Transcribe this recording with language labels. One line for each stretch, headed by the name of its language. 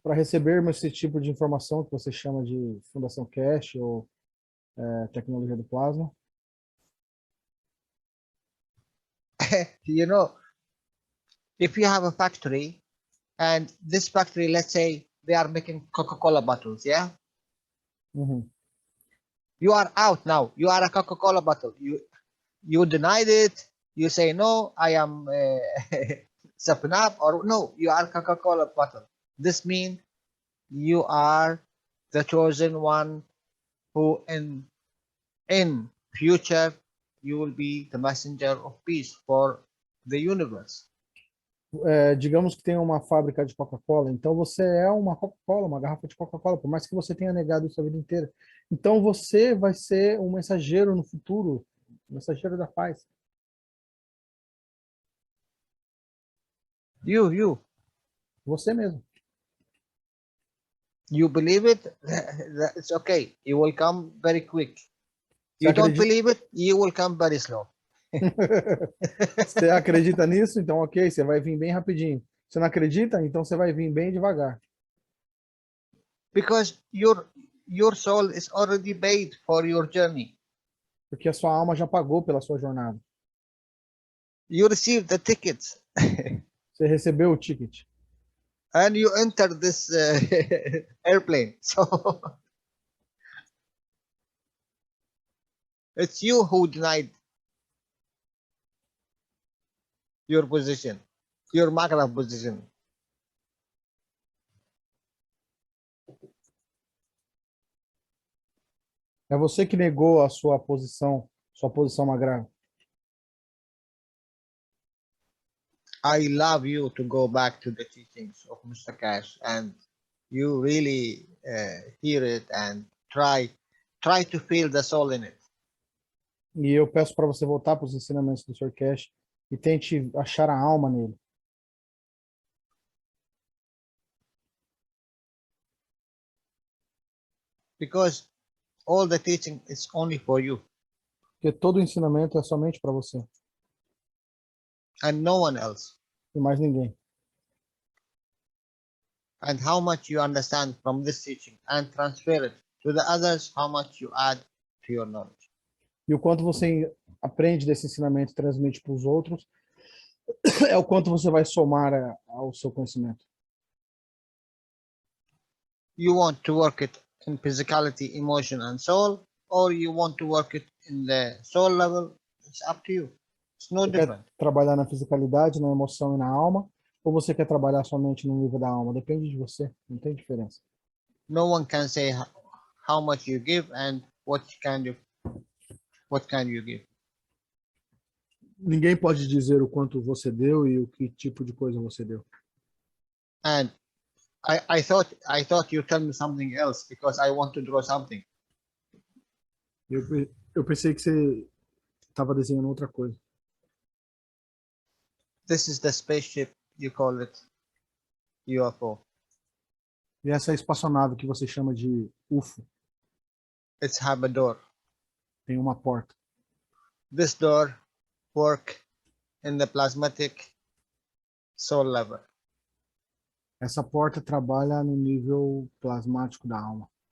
Portuguese: Para recebermos esse tipo de informação que você chama de Fundação Cash ou tecnologia do plasma,
English: You know, if you have a factory and this factory, let's say they are making Coca-Cola bottles, yeah? uhum. You are out now. You are a Coca-Cola bottle. You denied it. You say, no, I am 7-Up, or no, you are Coca-Cola bottle. This means you are the chosen one who in future you will be the messenger of peace for the universe.
Portuguese: Digamos que tem uma fábrica de Coca-Cola, então você é uma Coca-Cola, uma garrafa de Coca-Cola, por mais que você tenha negado isso a vida inteira. Então você vai ser um mensageiro no futuro, um mensageiro da paz.
English: You
Portuguese: Você mesmo.
English: you believe it, it's okay. You will come very quick.
Portuguese: Você
English: You don't
Portuguese: acredita,
English: believe it, you will come very slow.
Portuguese: você acredita nisso? Então ok, você vai vir bem rapidinho. Você não acredita? Então você vai vir bem devagar.
English: Because your soul is already paid for your journey.
Portuguese: Porque a sua alma já pagou pela sua jornada.
English: You received the tickets
Portuguese: Você recebeu o ticket.
English: and you entered this airplane. So it's you who denied your position, your macro position.
Portuguese: É você que negou a sua posição magra.
English: I love you to go back to the teachings of Mr. Cash and you really hear it and try to feel the soul in it.
Portuguese: E eu peço para você voltar para os ensinamentos do Sr. Cash e tente achar a alma nele.
English: Because all the teaching is only for you
Portuguese: Porque todo o ensinamento é somente para você
English: and no one else.
Portuguese: e mais ninguém.
English: And how much you understand from this teaching and transfer it to the others, how much you add to your knowledge.
Portuguese: E o quanto você aprende desse ensinamento e transmite para os outros é o quanto você vai somar ao seu conhecimento.
English: You want to work it in physicality, emotion, and soul, or you want to work it in the soul level, it's up to you. It's no
Portuguese: Você
English: different.
Portuguese: quer trabalhar na fisicalidade, na emoção e na alma, ou você quer trabalhar somente no nível da alma? Depende de você, não tem diferença.
English: No one can say how much you give and what can you give.
Portuguese: Ninguém pode dizer o quanto você deu e o que tipo de coisa você deu.
English: And I thought you tell me something else because I want to draw something.
Portuguese: Eu pensei que você estava desenhando outra coisa.
English: This is the spaceship, you call it UFO.
Portuguese: E essa espaçonave que você chama de UFO
English: It's have a door.
Portuguese: tem uma porta.
English: This door work in the plasmatic soul level.
Portuguese: Essa porta trabalha no nível plasmático da alma.